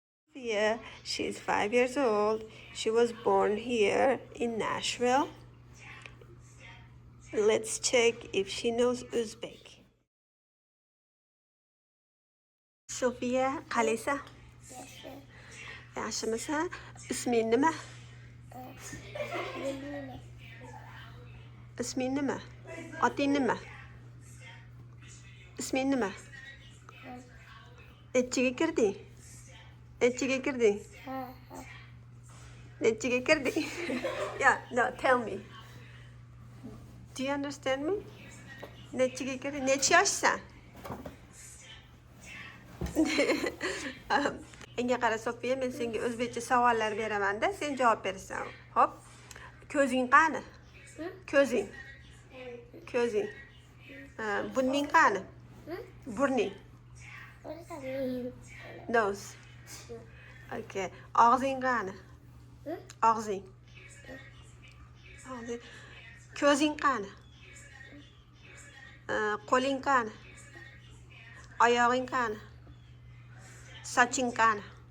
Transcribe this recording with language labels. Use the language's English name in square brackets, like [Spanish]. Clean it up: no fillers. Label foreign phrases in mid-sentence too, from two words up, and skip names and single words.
[English] Yeah, she's 5 years old. She was born here in Nashville. Let's check if she knows Uzbek. [Uzbek] Sofiya, qalisa? Yaxshimisan? Isming nima? Isming nima? Oting nima? Isming nima? Nechiga kirding? Nechiga kirding? Nechiga kirding? [English] Yeah, no, tell me. Do you understand me? [Uzbek] Nechiga kirding? Nechi yoshsan? Menga qara Sofiya, men senga o'zbekcha savollar beraman-da, sen javob berasan. Hop. Ko'zing qani? Ko'zing. Ko'zing. Burning qani? Burning. [English] What does that mean? Nose. [Uzbek] Okay. Og'zing qani? Og'zing. Og'zing. Ko'zing qani? Qo'ling qani? Oyog'ing qani? Soching qani?